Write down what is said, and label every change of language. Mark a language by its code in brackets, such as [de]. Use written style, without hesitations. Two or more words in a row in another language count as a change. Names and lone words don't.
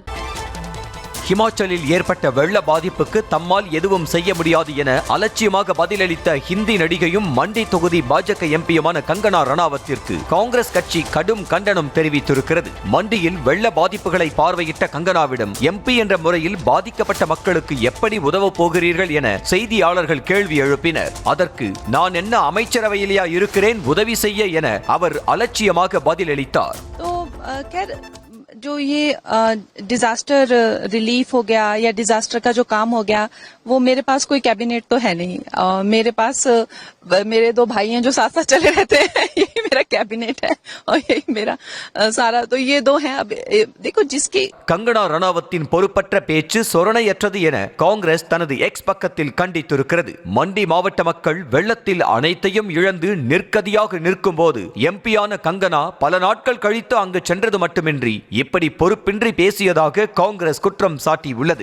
[ta] ஹிமாச்சலில் ஏற்பட்ட வெள்ள பாதிப்புக்கு தம்மால் எதுவும் செய்ய முடியாது என அலட்சியமாக பதிலளித்த ஹிந்தி நடிகையும் மண்டி தொகுதி பாஜக எம்பியுமான கங்கனா ரணாவத்திற்கு காங்கிரஸ் கட்சி கடும் கண்டனம் தெரிவித்திருக்கிறது. மண்டியில் வெள்ள பாதிப்புகளை பார்வையிட்ட கங்கனாவிடம் எம்பி என்ற முறையில் பாதிக்கப்பட்ட மக்களுக்கு எப்படி உதவப் போகிறீர்கள் என செய்தியாளர்கள் கேள்வி எழுப்பினர். அதற்கு நான் என்ன அமைச்சரவையிலேயா இருக்கிறேன் உதவி செய்ய என அவர் அலட்சியமாக பதிலளித்தார். [hi] जो ये [en] disaster relief [hi] हो गया या डिजास्टर का जो काम हो गया वो मेरे पास कोई कैबिनेट तो है नहीं. मेरे पास मेरे दो भाई हैं जो साथ साथ चले रहते हैं. यही मेरा कैबिनेट है और यही मेरा सारा. तो ये दो हैं. अब देखो जिसकी [ta] கங்கனா ரணாவத்தின் பொறுப்பற்ற பேச்சு சொரணையற்றது என காங்கிரஸ் தனது எக்ஸ் பக்கத்தில் கண்டித்திருக்கிறது. மண்டி மாவட்ட மக்கள் வெள்ளத்தில் அனைத்தையும் இழந்து நிற்கதியாக நிற்கும் போது எம்பியான கங்கனா பல நாட்கள் கழித்து அங்கு சென்றது மட்டுமின்றி இப்படி பொறுப்பின்றி பேசியதாக காங்கிரஸ் குற்றம் சாட்டியுள்ளது.